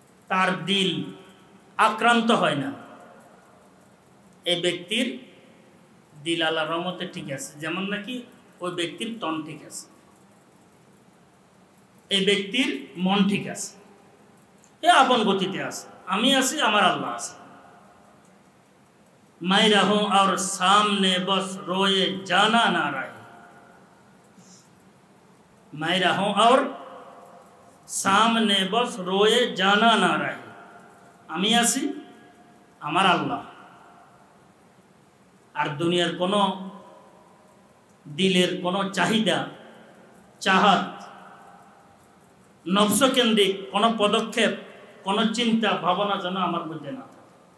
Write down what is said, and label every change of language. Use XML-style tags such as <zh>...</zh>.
<bn>তার দিল আক্রান্ত হয় না, এই ব্যক্তির দিল আল্লাহর রহমতে ঠিক আছে। যেমন নাকি ওই ব্যক্তির তন ঠিক আছে, এই ব্যক্তির মন ঠিক আছে, এ আপন গতিতে আছে। আমি আছি, আমার আল্লাহ আছে।</bn> <hi>मैं रहूं और सामने बस रोए जाना ना रहे, मैं रहूं और सामने बस रोए जाना ना रहे।</hi> <bn>আমি আছি, আমার আল্লাহ। আর দুনিয়ার কোনো দিলের কোনো চাহিদা, চাহাত, নফসকেন্দ্রিক কোনো পদক্ষেপ, কোনো চিন্তা ভাবনা যেন আমার মধ্যে না থাকে।</bn>